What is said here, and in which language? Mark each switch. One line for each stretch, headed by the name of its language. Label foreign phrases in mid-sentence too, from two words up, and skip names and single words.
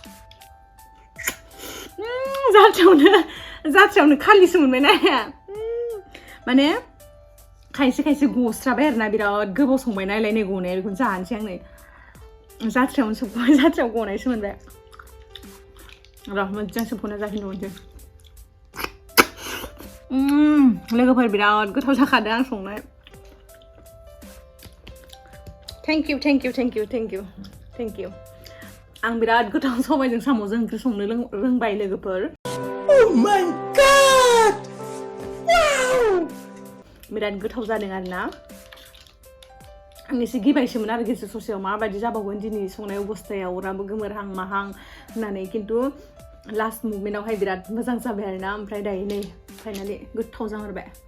Bodo: जाथ्रायावनो खालिसो मोनबाय ना माने खायसे गस्राबाय आरोना बिराद गोबाव संबाय नायलाय नै गनाया बेखौनो जानोसै आं नै जाथ्रायावनो सोबख'बाय जाथ्रायाव गनायसो मोनबाय र' मोजां सोबख'ना जाफिनबावनोसै लोगोफोर बिराद गोथाव जाखादों आं संनाय
English: thank you
Bodo: आं बिराद गोथाव सबायजों साम'जों ओंख्रि संनो रोंबाय लोगोफोर
English: Oh my god!
Bodo: Wow! बिराद गोथाव जादों आरोना आं एसे गिबायसोमोन आरो गेजेर ससेयाव माबायदि जाबावगोन दिनै संनाय अबस्थायाव अराबो गोमोरहां माहां होननानै खिन्थु लास्ट मुभमेन्टावहाय बिराद मोजां जाबाय आरोना ओमफ्राय दायो नै फाइनालि गोथाव जाहरबाय